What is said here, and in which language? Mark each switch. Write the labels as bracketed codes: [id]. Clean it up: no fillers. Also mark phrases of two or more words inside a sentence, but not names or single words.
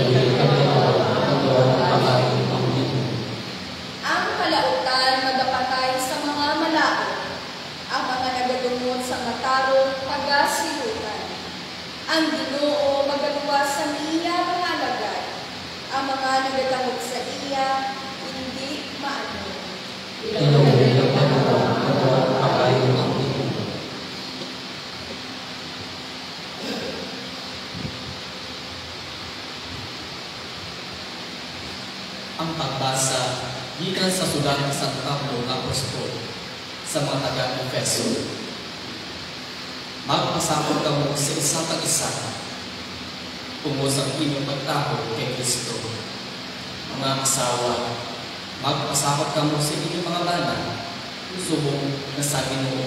[hil] Ang kalautan magapatay tarong pagasilutan. Ang Ginoo magaluwas sa iya mga alagad. Ang mga nagatamog sa iya, hindi maano. [tl] Inuwi ng Panginoon ang pagayon ng mundo. [hil] Ang pagbasa gikan sa sulat ni San Pablo nga apostol sa mga taga-Efeso. Magpasakot kamo sa isa kag isa tungod sa inyong pagtaho kay Kristo. Mga asawa, magpasakot kamo sa inyong mga bana subong na sa Ginoo.